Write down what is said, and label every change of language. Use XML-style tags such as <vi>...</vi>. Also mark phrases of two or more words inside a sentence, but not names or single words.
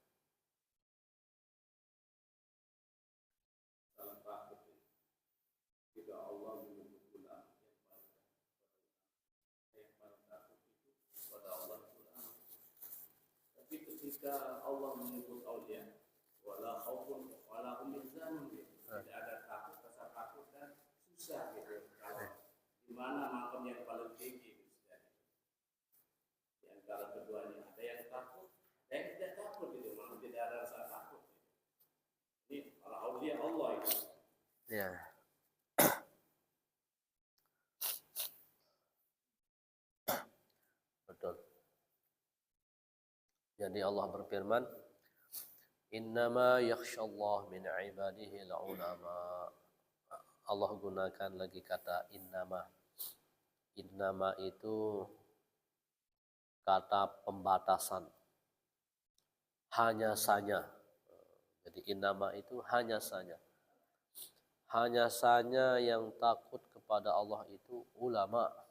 <id>Ketika Allah menyebut aulia,</id> <ar>ولا خوف ولا هم يحزنون,</ar> <id>tidak ada takut, rasa takut dan susah gitu. Kalau di mana makam yang paling tinggi di antara keduanya, ada yang takut, ada yang tidak takut gitu, maksudnya tidak ada rasa takut. Ini para aulia Allah itu. Ya, betul. Jadi Allah berfirman,</id> <ar>إنما يخشى الله من عباده العلماء.</ar> <id>Allah gunakan lagi kata innama. Innama itu kata pembatasan. Hanya saja. Jadi innama itu hanya saja. Hanya saja yang takut kepada Allah itu ulama.</id>